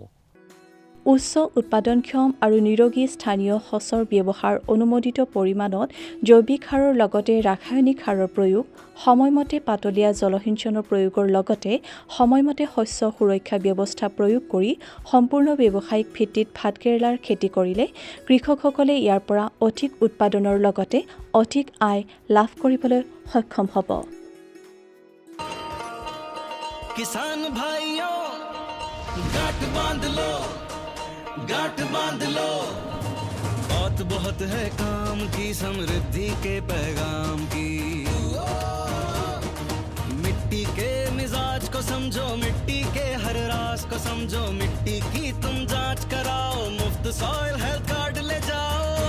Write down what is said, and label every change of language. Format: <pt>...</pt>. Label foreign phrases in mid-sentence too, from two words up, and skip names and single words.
<as>উচ্চ উৎপাদনক্ষম আৰু নিৰোগী স্থানীয় সঁচৰ ব্যৱহাৰ, অনুমোদিত পৰিমাণত জৈৱিক সাৰৰ লগতে ৰাসায়নিক সাৰৰ প্ৰয়োগ, সময়মতে পাতলীয়া জলসিঞ্চনৰ প্ৰয়োগৰ লগতে সময়মতে শস্য সুৰক্ষা ব্যৱস্থা প্ৰয়োগ কৰি সম্পূৰ্ণ ব্যৱসায়িক ভিত্তিত ভাতকেৰেলাৰ খেতি কৰিলে কৃষকসকলে ইয়াৰ পৰা অধিক উৎপাদনৰ লগতে অধিক আয় লাভ কৰিবলৈ সক্ষম হ'ব।</as> <hi>किसान भाइयों गांठ बांध लो, बात बहुत है काम की, समृद्धि के पैगाम की। मिट्टी के मिजाज को समझो, मिट्टी के हर राज को समझो, मिट्टी की तुम जांच कराओ, मुफ्त सॉइल हेल्थ कार्ड ले जाओ।</hi>